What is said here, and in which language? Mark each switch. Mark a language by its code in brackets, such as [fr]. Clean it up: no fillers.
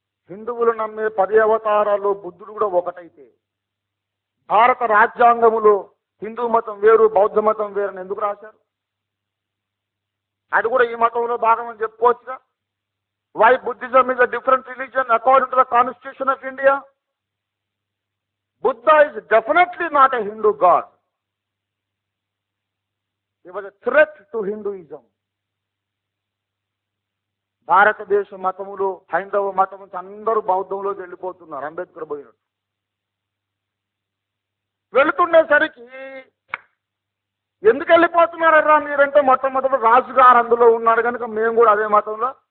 [te] హిందువులు నమ్మే 10 అవతారాల్లో బుద్ధుడు కూడా ఒకటైతే భారత రాజ్యాంగములో హిందూ మతం వేరు బౌద్ధ మతం వేరని ఎందుకు రాశారు? అది కూడా ఈ మతంలో భాగం అని చెప్పుకోవచ్చుగా. [en] Why Buddhism is a different religion according to the constitution of India? Buddha is definitely not a Hindu god. He was a threat to Hinduism. [te] భారతదేశ మతములు హైందవ మతము అందరూ బౌద్ధంలోకి వెళ్ళిపోతున్నారు. అంబేద్కర్ పోయినట్టు వెళుతుండేసరికి ఎందుకు వెళ్ళిపోతున్నారా మీరంటే మొట్టమొదటి రాజుగారు అందులో ఉన్నాడు కనుక మేము కూడా అదే మతంలో.